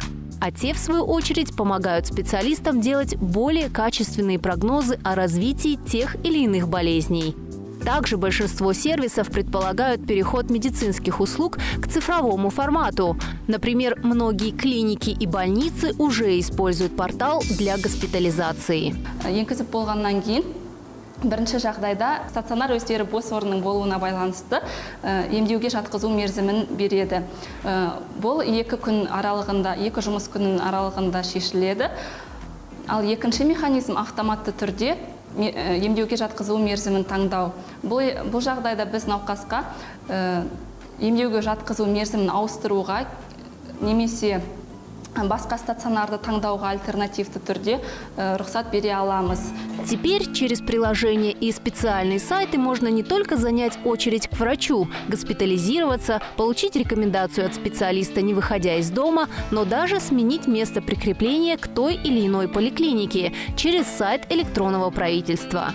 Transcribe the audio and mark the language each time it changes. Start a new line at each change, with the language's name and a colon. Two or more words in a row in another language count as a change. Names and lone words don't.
Russian: А те, в свою очередь, помогают специалистам делать более качественные прогнозы о развитии тех или иных болезней. Также большинство сервисов предполагают переход медицинских услуг к цифровому формату. Например, многие клиники и больницы уже используют портал для госпитализации.
Kazakh: Бірінші жағдайда стационар өздері бос орынның болуына байланысты емдеуге жатқызу мерзімін береді. Бұл 2 күн аралығында, 2 жұмыс күнінің аралығында шешіледі. Ал екінші механизм автоматты түрде емдеуге жатқызу мерзімін таңдау. Бұл жағдайда біз науқасқа емдеуге жатқызу мерзімін ауыстыруға немесе басқа стационарды таңдауға альтернативті түрде рұқсат бере аламыз.
Russian: Теперь через приложение и специальные сайты можно не только занять очередь к врачу, госпитализироваться, получить рекомендацию от специалиста, не выходя из дома, но даже сменить место прикрепления к той или иной поликлинике через сайт электронного правительства.